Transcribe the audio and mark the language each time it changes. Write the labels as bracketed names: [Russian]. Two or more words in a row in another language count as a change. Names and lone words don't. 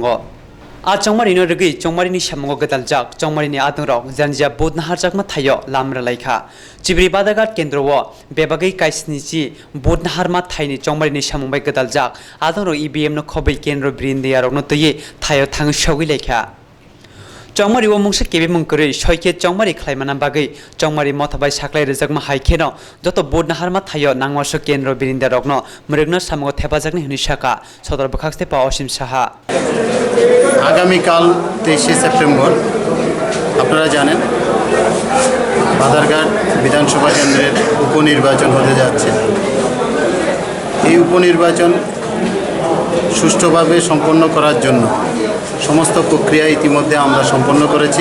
[Kok Borok] आ चौमारिनो रगै चौमारिनि सामुङाव गोदालजाक चौमारिनि आदंराव जानजिया बोदनाहारजाकमा थायो लामरा लायखा चिब्री बादारघाट केन्द्रआव बेबागै काइसनिजि बोदनाहारमा थायनि चौमारिनि सामुंबाय गोदालजाक आदंराव ईवीएम नो खबै केन्द्र ब्रिन्दियारावनो तयै थायो थाङै सौगै लायखा चौमारि मुंसे केबे मुंकरै सयके चौमारि खलायमाना बागै चौमारि मथाबाय साख्लाय रोजाकमा हाइखेनो जत बोदनाहारमा थायो नांवास केन्द्र बिरिन्दारकनो मृगनो सामुङाव थेफाजाकनि हुनिसाका सदर बखाक्सते पा असीम साहा [Bangla] আগামীকাল 23শে সেপ্টেম্বর আপনারা জানেন বাদারঘাট বিধানসভা কেন্দ্রের উপনির্বাচন হতে যাচ্ছে। এই উপনির্বাচন সুষ্ঠুভাবে সম্পন্ন করার জন্য সমস্ত প্রক্রিয়া ইতিমধ্যে আমরা সম্পন্ন করেছি।